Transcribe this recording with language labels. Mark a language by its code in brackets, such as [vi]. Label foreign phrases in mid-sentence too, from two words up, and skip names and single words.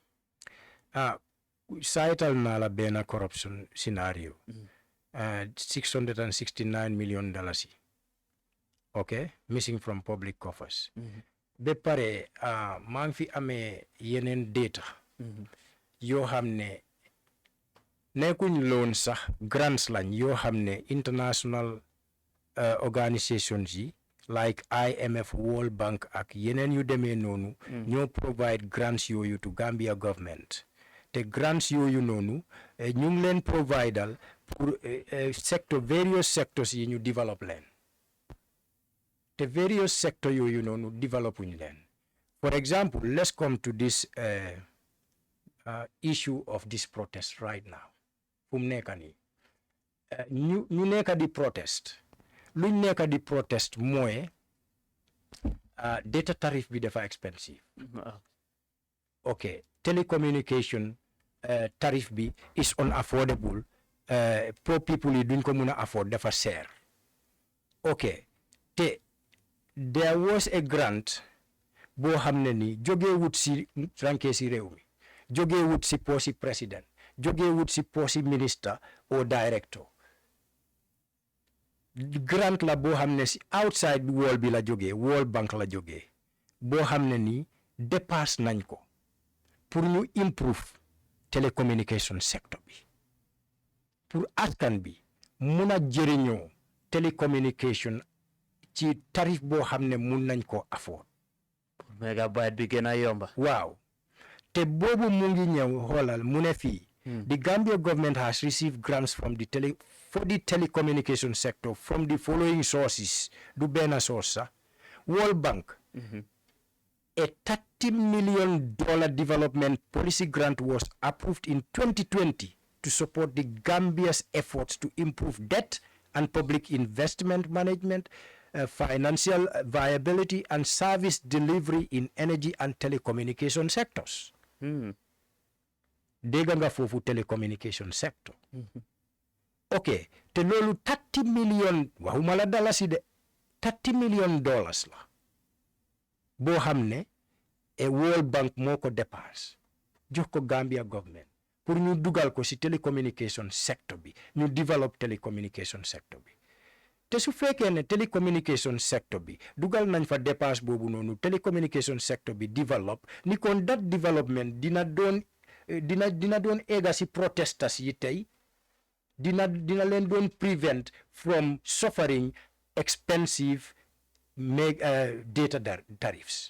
[wo] Saytal naa la benn corruption scenario. [en] $669 million okay, missing from public coffers. [wo] Be pare maa ngi fi amee yeneen data yoo xam ne nekkuñ loon sax grants lañ yoo xam ne [en] international organizations [wo] yi like IMF, World Bank ak yeneen yu demee noonu ñoo [en] provide grants [wo] yooyu [en] to Gambia government [wo] te grants yooyu noonu ñu ngi leen providal pour [en] various sectors [wo] yi ñu develop leen te [en] various sectors [wo] yooyu noonu developuñ leen. [en] For example, let's come to this issue of this protest right now. [wo] Fu mu nekk nii ñu nekk di protest luñ nekk di protest mooy [en] data tariff [wo] bi dafa expensive. [en] Okay, telecommunication tariff bi is unaffordable. Poor people [wo] yi duñ ko mun a afford dafa seer. Okay, te [en] there was a grant [wo] boo xam ne ni jógee wut si ranke si réew mi jógee wut si poosi président jógee wut si poosi ministre [en] or director. [wo] Grant la boo xam ne si [en] outside world [wo] bi la jógee World Bank la jógee boo xam ne ni dépasse nañ ko pour ñu [en] improve telecommunication sector [wo] bi pour askan bi mun a jëriñoo telecommunication ci tarif boo xam ne mun nañ ko afford. Megabyte bi gën a yomba. Waaw te boobu mu ngi ñëw xoolal mu ne fii. [en] The Gambia government has received grants from for the telecommunication sector from the following sources. [wo] Du benn source sax World Bank. [en] A $30 million development policy grant was approved in 2020 to support the Gambia's efforts to improve debt and public investment management, financial viability, and service delivery in energy and telecommunication sectors. [wo] Dégg nga foofu [en] telecommunication sector. [wo] Okay, te loolu $30 million waxuma la dalasi de $30 million la boo xam ne World Bank moo ko dépasse jox ko Gambia government pour ñu dugal ko si [en] telecommunication sector [wo] bi ñu [en] develop telecommunication sector [wo] bi te su fekkee ne [en] telecommunication sector [wo] bi dugal nañ fa dépasse boobu noonu [en] telecommunication sector [wo] bi develop ni kon [en] that development [wo] dina doon egga si protesters yi tey dina leen doon [en] prevent from suffering expensive data tariffs.